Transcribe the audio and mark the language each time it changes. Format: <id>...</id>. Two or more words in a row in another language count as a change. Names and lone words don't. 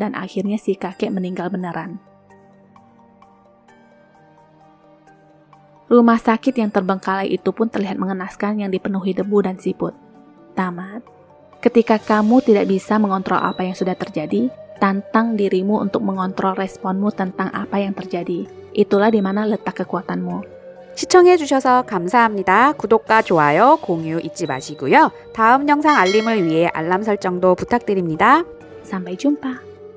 <id>Dan akhirnya si kakek meninggal beneran. Rumah sakit yang terbengkalai itu pun terlihat mengenaskan yang dipenuhi debu dan siput. Tamat. Ketika kamu tidak bisa mengontrol apa yang sudah terjadi, tantang dirimu untuk mengontrol responmu tentang apa yang terjadi. Itulah di mana letak kekuatanmu.</id> <ko>시청해주셔서 감사합니다. 구독과 좋아요, 공유 잊지 마시고요. 다음 영상 알림을 위해 알람 설정도 부탁드립니다.</ko> <id>Sampai jumpa.</id>